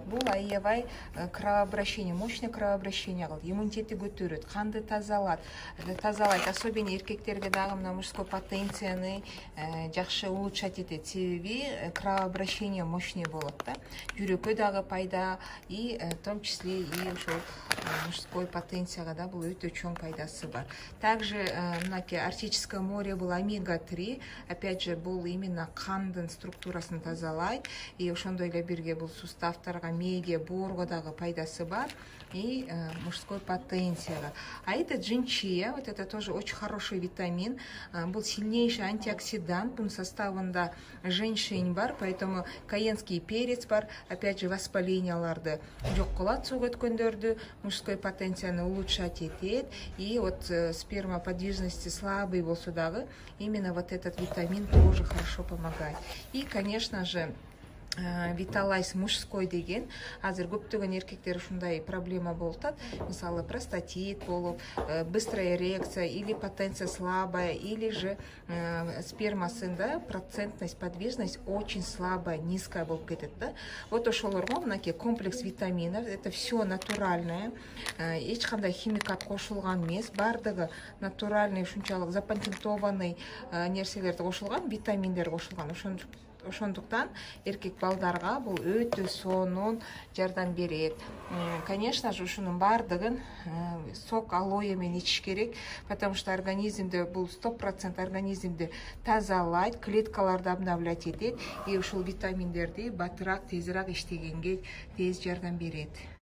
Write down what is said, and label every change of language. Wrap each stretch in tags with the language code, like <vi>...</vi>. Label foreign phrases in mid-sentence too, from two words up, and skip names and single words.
<ky>Бул аябай кровообращение,</ky> <ru>мощный кровообращение</ru> <ky>кылат, иммунитетти көтөрөт, канды тазалайт. Особенно эркектерге дагы мына мужской потенцияны жакшы улучшать этет. Себеби</ky> <ru>кровообращение мощный</ru> <ky>болот да. Жүрөккө дагы пайда,</ky> <ru>и в том числе и</ru> <ky>ошол мужской потенцияга да бул өтө чоң пайдасы бар. Также мынакей</ky> <ru>Арктическое море</ru> <ky>бул омега-3,</ky> <ru>опять же</ru> <ky>бул именно кандын структурасын тазалайт, и ошондой эле бирге бул суставтарга, мээге, боорго дагы пайдасы бар, и мужской потенцияга.</ky> <ru>А это джинчия, вот это тоже очень хороший витамин, был сильнейший антиоксидант,</ru> <ky>бунун составында женьшень бар,</ky> <ru>поэтому каенский перец</ru> <ky>бар,</ky> <ru>опять же</ru> <ky>воспаленияларды жок кылат, суу өткөндөрдү, мужской потенцияны улучшать этет,</ky> <ru>и вот сперма подвижности слабый</ru> <ky>болсо дагы,</ky> <ru>именно вот этот витамин тоже хорошо помогает. И, конечно же,</ru> <ky>Виталайз мужской деген, азыр көптөгөн эркектер ушундай проблема болуп атат. Мисалы простатит болуп,</ky> <ru>быстрая эрекция или потенция слабая, или же спермасында процентность, подвижность очень слабая, низкая</ru> <ky>болуп кетет да.</ky> <ru>Вот</ru> <ky>ошолорго мынакей</ky> <ru>комплекс витаминов, это все натуральное,</ru> <ky>эч кандай химикат кошулган эмес, бардыгы натуральный, ушунчалык запатентованный нерселерди кошулган, витаминдер кошулган. Ошондуктан эркек балдарга бул өтө сонун жардам берет.</ky> <ru>Конечно же,</ru> <ky>ушунун бардыгын сок алоэ менен ичиш керек,</ky> <ru>потому что</ru> <ky>организмде бул 100% организмди тазалайт, клеткаларды обновлять этет, и ушул витаминдерди батыраак, тезирээк иштегенге тез жардам берет.</ky>